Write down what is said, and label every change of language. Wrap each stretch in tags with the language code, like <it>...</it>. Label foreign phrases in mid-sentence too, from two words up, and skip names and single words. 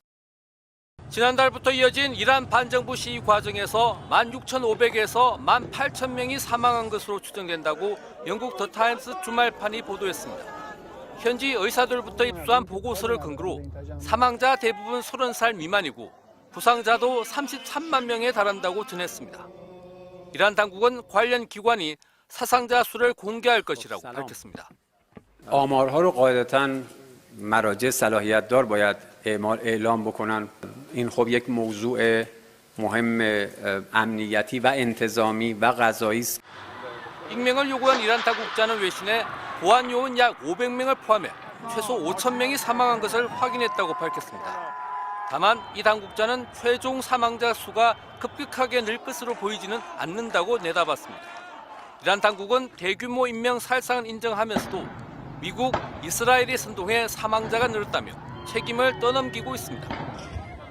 <ko>지난달부터 이어진 이란 반정부 시위 과정에서 16,500에서 18,000명이 사망한 것으로 추정된다고 영국 더 타임스 주말판이 보도했습니다. 현지 의사들부터 입수한 보고서를 근거로 사망자 대부분 30살 미만이고 부상자도 33만 명에 달한다고 전했습니다. 이란 당국은 관련 기관이 사상자 수를 공개할 것이라고 밝혔습니다.</ko> <fa>آمارها رو قاعدتاً مراجع صلاحیت دار باید اعلام بکنن. این خب یک موضوع مهم امنیتی و انتظامی و قضایی است.</fa> <ko>익명을 요구한 이란 당국자는 외신에 보안 요원 약 500명을 포함해 최소 5,000명이 사망한 것을 확인했다고 밝혔습니다. 다만 이 당국자는 최종 사망자 수가 급격하게 늘 것으로 보이지는 않는다고 내다봤습니다. 이란 당국은 대규모 인명 살상을 인정하면서도 미국, 이스라엘이 선동해 사망자가 늘었다며 책임을 떠넘기고 있습니다.</ko>